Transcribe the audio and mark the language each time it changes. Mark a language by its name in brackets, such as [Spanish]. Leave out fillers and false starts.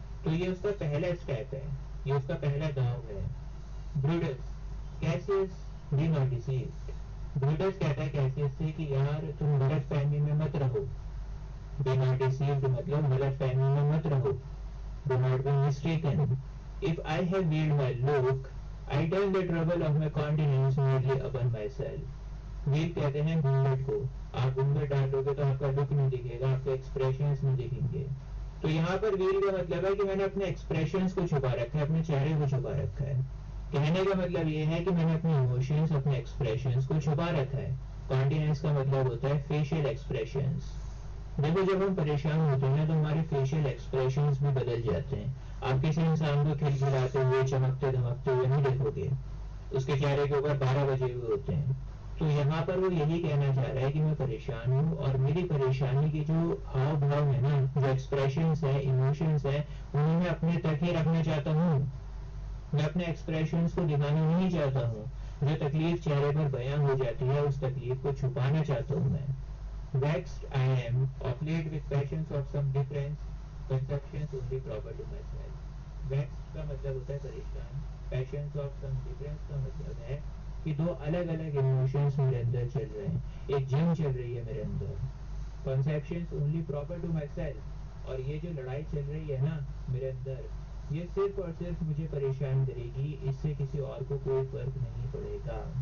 [Hindi] तो ये उसका पहला स्टेप है, ये उसका पहला दांव है। Brutus, Cassius [English] Be not deceived. [Hindi] Brutus कहता है कैसियस से कि यार तुम गलत फहमी में मत रहो। [English] be not deceived [Hindi] मतलब गलत फहमी में मत रहो। [English] Do not be mistaken. If I have veiled my look, I turn the trouble of my countenance merely upon myself. [Hindi] We'll कहते हैं घूंघट को। आप घूंघट डालोगे तो आपका लुक नहीं दिखेगा, आपके एक्सप्रेशंस नहीं दिखेंगे। तो यहाँ पर वील का मतलब है कि मैंने अपने एक्सप्रेशंस को छुपा रखा है, अपने चेहरे को छुपा रखा है। कहने का मतलब ये है कि मैंने अपने इमोशंस, अपने एक्सप्रेशंस को छुपा रखा है। कॉन्टिनेंस का मतलब होता है फेशियल एक्सप्रेशंस। देखो, जब हम परेशान होते हैं तो हमारे फेशियल एक्सप्रेशंस भी बदल जाते हैं। आप किसी इंसान को खिलखिलाते हुए, चमकते धमकते हुए नहीं देखोगे, उसके चेहरे के ऊपर 12 बजे हुए होते हैं। तो यहाँ पर वो यही कहना चाह रहा है कि मैं परेशान हूँ और मेरी परेशानी के जो हाव भाव है ना, जो एक्सप्रेशंस है, इमोशंस है, उन्हें मैं अपने तक ही रखना चाहता हूँ। मैं अपने एक्सप्रेशंस को दिखाना नहीं चाहता हूँ। जो तकलीफ चेहरे पर बयां हो जाती है, उस तकलीफ को छुपाना चाहता हूँ मैं। [English] Vexed I am of late with passions of some difference, conceptions only proper to myself. [Hindi] Vexed का मतलब होता है परेशान, [English] passions of some difference [Hindi] का मतलब है कि दो अलग अलग इमोशंस मेरे अंदर चल रहे हैं, एक जंग चल रही है मेरे अंदर। [English] Conceptions only proper to myself, [Hindi] और ये जो लड़ाई चल रही है ना मेरे अंदर, ये सिर्फ और सिर्फ मुझे परेशान करेगी, इससे किसी और को कोई फर्क नहीं पड़ेगा।